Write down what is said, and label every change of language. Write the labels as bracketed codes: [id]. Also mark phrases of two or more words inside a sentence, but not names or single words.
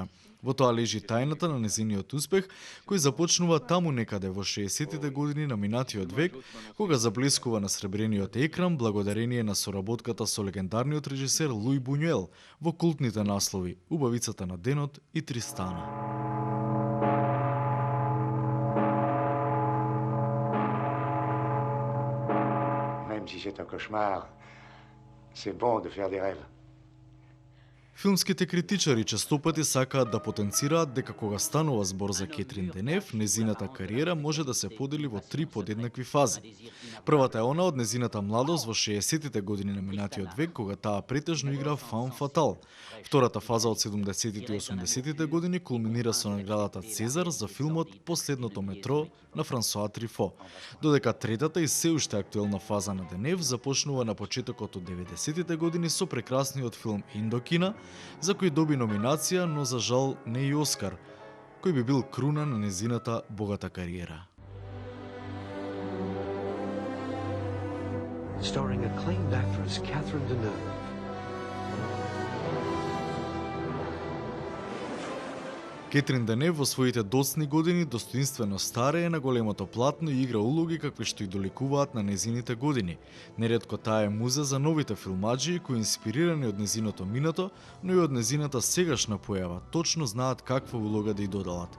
[mk] Во тоа лежи тајната на нејзиниот успех, кој започнува таму некаде во 60-тите години на минатиот век, кога заблескува на сребрениот екран благодарение на соработката со легендарниот режисер Луи Бунюел во култните наслови Убавицата на денот и Тристана. [fr] Même si c'est un cauchemar, c'est bon de faire des rêves. [mk] Филмските критичари честопати сакаат да потенцираат дека кога станува збор за Кетрин Денев, незината кариера може да се подели во три подеднакви фази. Првата е она од незината младост во 60-тите години на минатиот век, кога таа претежно игра [fr] femme fatale. [mk] Втората фаза од 70-тите и 80-тите години кулминира со наградата Цезар за филмот Последното метро на Франсоа Трифо. Додека третата и се уште актуелна фаза на Денев започнува на почетокот од 90-тите години со прекрасниот филм Индокина, за кој доби номинација, но за жал не и Оскар, кој би бил круна на незината богата кариера. [en] Starring acclaimed actress Catherine Deneuve. [mk] Кетрин Денев во своите доцни години достоинствено старее на големото платно и игра улоги какви што и доликуваат на незините години. Неретко таа е муза за новите филмаџии кои инспирирани од незиното минато, но и од незината сегашна појава, точно знаат каква улога да ја додалат.